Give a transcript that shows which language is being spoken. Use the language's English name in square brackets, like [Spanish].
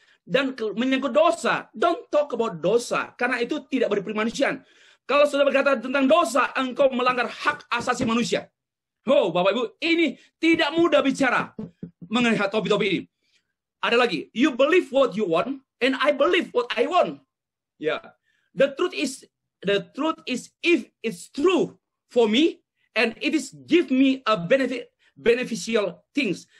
[Indonesian] Dan menyangkut dosa, [English] don't talk about [Indonesian] dosa. Karena itu tidak berprimanusiaan. Kalau sudah berkata tentang dosa, engkau melanggar hak asasi manusia. Oh, Bapak Ibu, ini tidak mudah bicara mengenai topik-topik ini. Ada lagi, [English] you believe what you want, and I believe what I want. Ya, the truth is if it's true for me, and it is give me a beneficial things.